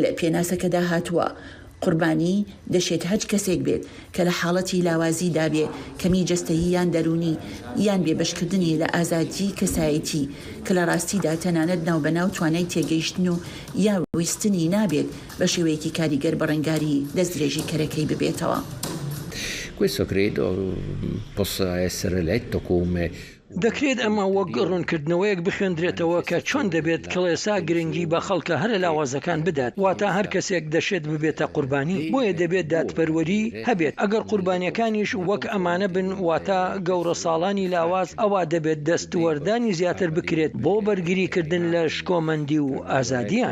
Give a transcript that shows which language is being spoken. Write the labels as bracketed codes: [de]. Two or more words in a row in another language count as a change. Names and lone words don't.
[ckb] لە پێناسەکەدا هاتووە قوربانی دەشێت هەج کەسێک بێت کە لە حاڵەتی لاوازی دابێ کەمی جەستەیی یان دەرونی یان بێبەشکردنی لە ئازادی کەسایەتی کە لە ڕاستیدا تەنانەت ناوبەناو توانای تێگەیشتن و یا ویستنی نابێت بە شێوەیەکی کاریگەر بە ڕنگاری دەستدرێژی کەرەکەی ببێتەوە. [it] Questo credo possa essere letto come [ckb] دەکرێت ئەمە وەک ڕوونکردنەوەیەک بخوێندرێتەوە کە چۆن دەبێت کڵێسا گرنگی بە خەڵکە هەرە لاوازەکان بدات واتە هەر کەسێک دەشێت ببێتە قوربانی بۆیە دەبێت دادپەروەری هەبێت ئەگەر قوربانیەکانیش وەک ئەمانە بن واتە گەورە ساڵانی لاواز ئەوە دەبێت دەستوەردانی زیاتر بکرێت بۆ بەرگریکردن لە شکۆمەندی و ئازادیان.